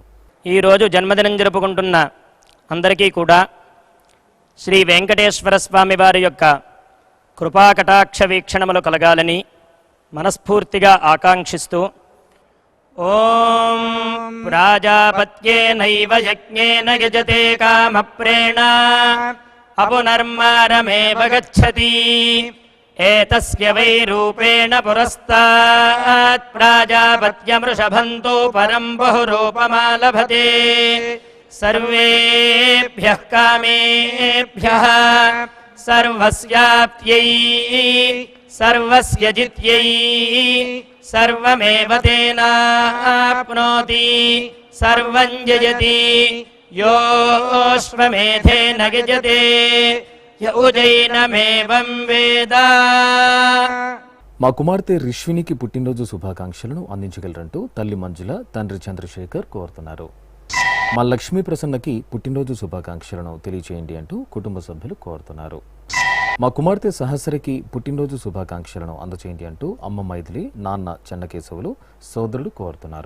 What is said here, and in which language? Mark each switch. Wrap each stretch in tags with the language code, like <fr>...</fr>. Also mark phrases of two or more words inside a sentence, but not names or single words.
<te>ఈరోజు జన్మదినం జరుపుకుంటున్న అందరికీ కూడా శ్రీ వెంకటేశ్వర స్వామి వారి యొక్క కృపాకటాక్ష వీక్షణములు కలగాలని మనస్ఫూర్తిగా ఆకాంక్షిస్తూ</te> <sa>ఓం ప్రాజాపత్యేనైవ యజ్ఞేన యజతే కామప్రేణ అపునర్మారమేవ గచ్చతి एतस्य वै रूपेण पुरस्तात् प्राजापत्यमृषभन्तो परं बहुरूपमालभते सर्वेभ्यः कामेभ्यः सर्वस्याप्त्यै सर्वस्य जित्यै सर्वमेव तेनाप्नोति सर्वं जयति योऽश्वमेधेन यजते य उजैनमेवं वेद.</sa> <te>మా కుమార్తె రిష్వినికి పుట్టినరోజు శుభాకాంక్షలను అందించగలరంటూ తల్లి మంజుల, తండ్రి చంద్రశేఖర్ కోరుతున్నారు. మా లక్ష్మీ ప్రసన్నకి పుట్టినరోజు శుభాకాంక్షలను తెలియచేయండి అంటూ కుటుంబ సభ్యులు కోరుతున్నారు. మా కుమార్తె సహస్రకి పుట్టినరోజు శుభాకాంక్షలను అందచేయండి అంటూ అమ్మ మైథిలి, నాన్న చెన్నకేశవులు, సోదరుడు కోరుతున్నారు.</te>